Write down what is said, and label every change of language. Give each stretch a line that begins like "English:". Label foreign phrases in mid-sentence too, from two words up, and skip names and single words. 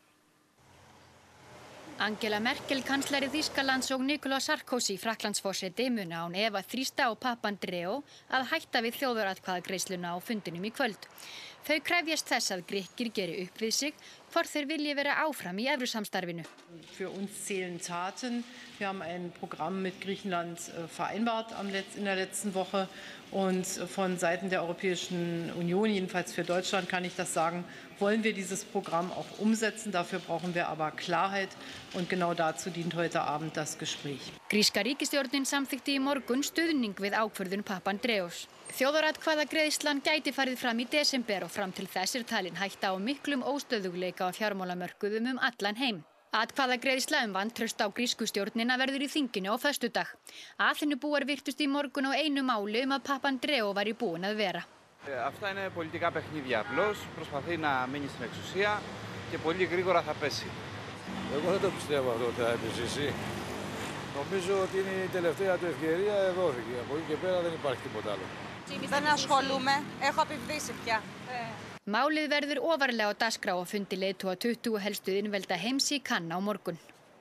Icelandic: Angela Merkel, kanslari Þýskalands og Nicolas Sarkozy, Frakklandsforseti, muna án efa þrýsta á Papandreou að hætta við þjóðaratkvæðagreiðsluna á fundinum í kvöld. Þau krefjast þess að Grikkir geri upp við sig hvort þeir vilji vera áfram í evrusamstarfinu.
German: Für uns zählen Taten. Wir haben ein Programm mit Griechenland vereinbart in der letzten Woche und von Seiten der Europäischen Union, jedenfalls für Deutschland kann ich das sagen, wollen wir dieses Programm auch umsetzen. Dafür brauchen wir aber Klarheit und genau dazu dient heute Abend das Gespräch.
Icelandic: Gríska ríkisstjórnin samþykkti í morgun stuðning við ákvörðun Papandreous. Þjóðaratkvæðagreiðslan gæti farið fram í desember og fram til þess talin hætta á miklum óstöðugleika á fjármálamörkuðum allan heim. Atkvæðagreiðsla vantraust á grísku stjórnina verður í þinginu á föstudag. Αθηνubúar virtust í morgun á einu máli að Papandreou væri búinn að vera.
Greek: Αυτά είναι πολιτικά παιχνίδια. Απλώς προσπαθεί να μείνει στην εξουσία και πολύ γρήγορα θα πέσει. Εγώ δεν το πιστεύω αυτό ότι θα επιζήσει. Νομίζω ότι είναι η τελευταία του ευκαιρία δόθηκε. Από εκεί και πέρα δεν υπάρχει τίποτα άλλο. Δεν ασχολούμαι. Έχω απειβδίσει πια.
Icelandic: Málið verður ofarlega á dagskrá á fundi leiðtoga 20 helstu iðnvelda heims í Cannes á morgun.